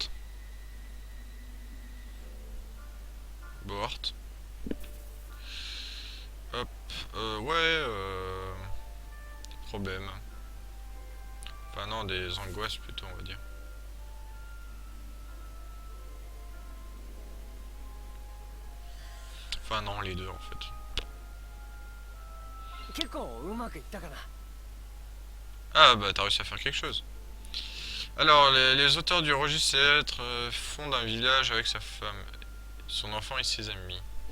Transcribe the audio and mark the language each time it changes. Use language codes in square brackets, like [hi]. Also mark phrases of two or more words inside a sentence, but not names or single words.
[fr] Hop, des problèmes. Enfin non, des angoisses plutôt, on va dire. Enfin non, les deux en fait. [ja] 結構うまくいったかな。 [fr] Ah bah t'as réussi à faire quelque chose. Alors les auteurs du registre célèbre fondent un village avec sa femme, son enfant et ses amis.